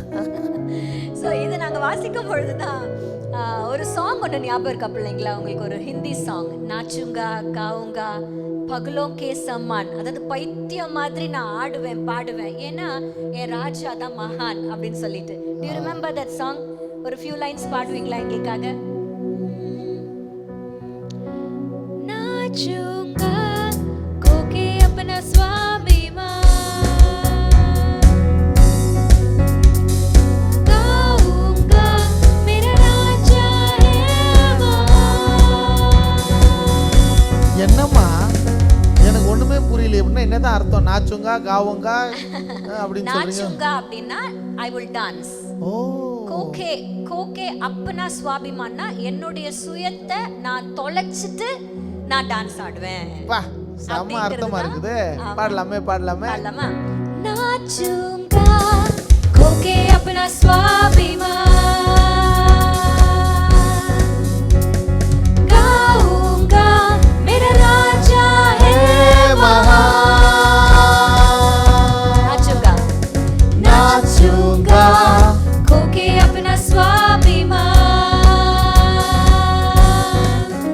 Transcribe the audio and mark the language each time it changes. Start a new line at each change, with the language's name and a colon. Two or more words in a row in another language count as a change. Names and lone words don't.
Tamil: ஸோ இது நாங்கள் வாசிக்கும் பொழுது தான் ஒரு சாங் ஒன்று ஞாபகம் இருக்கா பிள்ளைங்களா உங்களுக்கு? ஒரு
English: Hindi song,
Hindi: नाचूंगा गाऊंगा पगलों के समान.
Tamil: அதாவது பைத்தியம் மாதிரி நான் ஆடுவேன் பாடுவேன், ஏன்னா என் ராஜா தான் மகான் அப்படின்னு சொல்லிட்டு.
English: Do you remember that song?
Tamil: ஒரு
English: few lines
Tamil: பாடுவீங்களா எங்களுக்காக?
Hindi: नाचूंगा खोके अपना स्वाभिमान
Tamil: என்னம்மா எனக்கு ஒண்ணுமே புரியல, அப்படின்னா என்னதான் அர்த்தம்?
Hindi: नाचूंगा गाऊंगा
Tamil: அப்படின்னு சொல்றீங்க. நாச்சுங்கா அப்படின்னா
English: I will dance. ஓ,
Hindi: खोके खोके अपना स्वाभिमान
Tamil: என்னுடைய சுயத்தை நான் தொலைச்சிட்டு நான் டான்ஸ் ஆடுவேன். பா செம்ம அர்த்தமா இருக்குது. பாடலாமே
Hindi: பாடலாமா? नाचूंगा खोके अपना स्वाभिमान गाऊंगा मेरा राजा है महान. नाचूंगा खोके अपना स्वाभिमान.